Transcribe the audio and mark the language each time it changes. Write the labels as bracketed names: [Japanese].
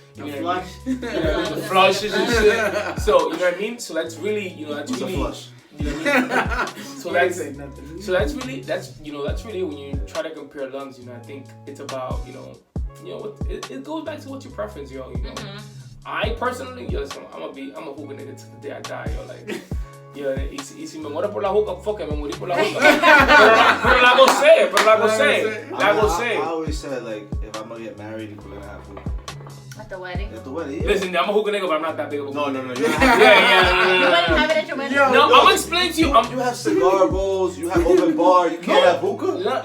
[English] You know what I mean? The flushes and shit. So you know what I mean? So that's really, that's Who's really. a flush? You know what I mean? That's really when you try to compare lungs. I think it's about it goes back to what's your preference, yo. I personally, listen, I'm a hookah nigga to the day I die, yo. [Spanish] Like, y si me muero por la hookah, [English] fuck it, [Spanish] me morí por la hookah. Pero la gocé. [English] I always said, like, if I'm gonna get married, we're gonna have hookah. At the wedding. At the wedding, yeah. Listen, I'm a hookah nigga, but I'm not that big of a hookah. No. Yeah. You wouldn't have it at your wedding? No, I'm gonna explain to you. You have cigar bowls, you have open bar, you can't have hookah?